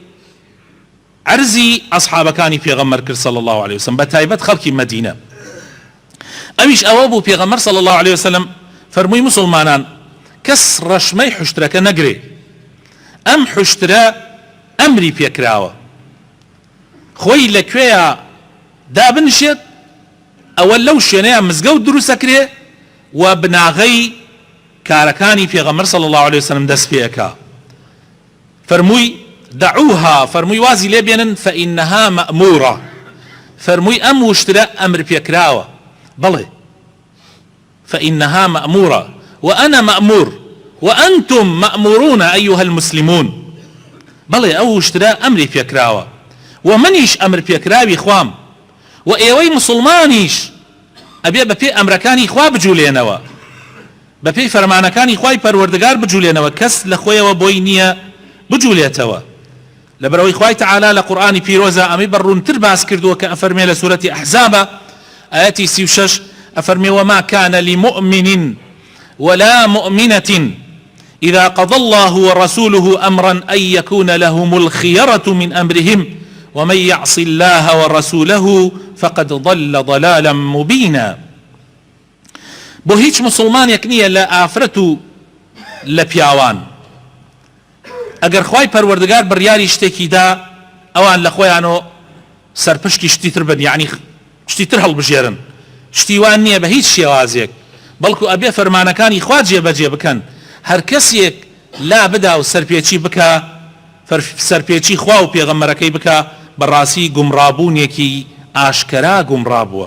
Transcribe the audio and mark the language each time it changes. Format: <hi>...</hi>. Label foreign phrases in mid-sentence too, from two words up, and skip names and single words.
<ckb>عرضی ئەصحابەکانی پێغەمبەر کرد</ckb> <ar>صلی الله علیه وسلم</ar> <ckb>بە تایبەت خەڵکی مەدینە ئەویش ئەوە بوو پێغەمبەر</ckb> <ar>صلی الله علیه وسلم</ar> <ckb>فەرمووی مسلمانان کەس ڕەشمەی حوشترەکە نەگرێ ئەم حوشترە ئەمری پێکراوە خۆی لەکوێیە دابنشێت ئەوە لەو شوێنەیە مزگەوت دروستەکرێ و بناغەی کارەکانی پێغەمبەر</ckb> <ar>صلی الله علیه وسلم</ar> <ckb>دەست پێەکا فەرمووی دعوها فەرمووی وازی لێ بێنن</ckb> <ar>فإنها مأمورة</ar> <ckb>فەرمووی ئەم وشترە ئەمر پێکراوە بەڵێ</ckb> <ar>فإنها مأمورة وأنا مأمور وأنتم مأمورون أيها المسلمون</ar> <ckb>بەڵێ ئەو وشترە ئەمری پێکراوە ومنیش ئەمر پێکراوی خوام و ئێوەی مسلمانیش ئەبێ بەپێ ئەمرەکانی خوا بجوولێنەوە بەپێی فەرمانەکانی خوای پەروەردگار بجوولێنەوە کەس لە خۆیەوە بۆی نییە بجوولێتەوە لەبەرەوەی خوای تەعالا لە قورئانی پیرۆزە ئەمەی بەڕوونتر باس کردووە کە ئەفەرمێ لە سوورەتی ئەحزابە ئاەتی 36 ئەفەرمێ</ckb> <ar>وما كان لمؤمن ولا مؤمنة إذا قضى الله ورسوله أمرا أن يكون لهم الخيرة من أمرهم ومن يعص الله ورسوله فقد ضل ضلالا مبينا</ar> <ckb>بۆ هیچ مسلمانێک نییە لە ئافرەت و لە پیاوان ئەگەر خوای پەروەردگار بڕیاری شتێکی دا ئەوان لە خۆیانەوە سەرپشتی شتی تر بن یعنی شتی تر هەڵبژێرن شتیوان نییە بە هیچ شێوازێک بەڵکو ئەبێ فەرمانەکانی خوا جێبەجێ بکەن هەر کەسێک لا بدا و سەرپێچی بکە سەرپێچی خوا و پێغەمبەرەکەی بکە بەڕاستی گومڕابوونێکی ئاشکرا گومڕابووە.</ckb>